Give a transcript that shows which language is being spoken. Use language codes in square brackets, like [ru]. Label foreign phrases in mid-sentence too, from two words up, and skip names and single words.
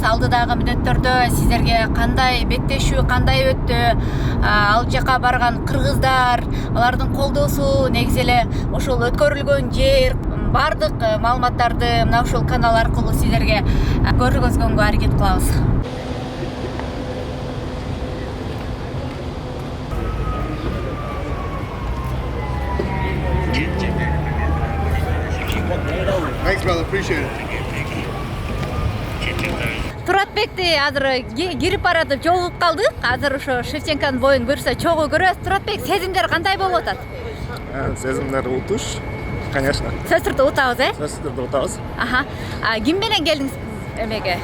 [ky] Алдыдагы мүнөттөрдө сиздерге кандай беттешүү, кандай өттү, ал жака барган кыргыздар, алардын колдоосу, негизи эле ошол өткөрүлгөн жер, бардык маалыматтарды мына ушул канал аркылуу сиздерге көргөзгөнгө аракет кылабыз. [en] Thanks, brother. Appreciate it. [ky] Туратбекти азыр кирип баратып жолугуп калдык. Азыр ошо Шевченконун боюн буюрса чогуу көрөбүз. Туратбек, сезимдер кандай болуп атат? Сезимдер утуш, конечно. Сөз түрдө утабыз, Сөз түрдө утабыз. Ким менен келдиңиз эмеге?